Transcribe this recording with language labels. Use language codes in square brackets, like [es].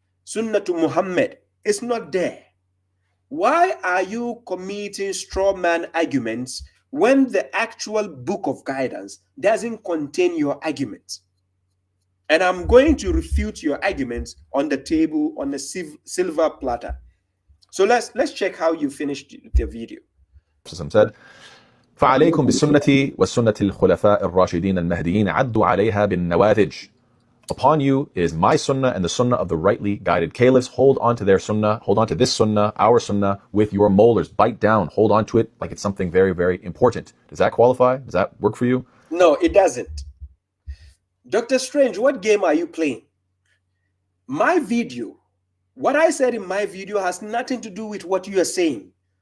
[en] Sunnah to Muhammad is not there. Why are you committing straw man arguments when the actual book of guidance doesn't contain your arguments? And I'm going to refute your arguments on the table, on the silver platter. So let's check how you finished the video. Said, [ar] فعليكم بسنتي وسنة الخلفاء الراشدين المهديين عدوا عليها بالنواذج. [en] Upon you is my sunnah and the sunnah of the rightly guided caliphs. Hold on to their sunnah, hold on to this sunnah, our sunnah, with your molars. Bite down, hold on to it like it's something very, very important. Does that qualify? Does that work for you? No, it doesn't. Dr. Strange, what game are you playing? My video, what I said in my video has nothing to do with what you are saying.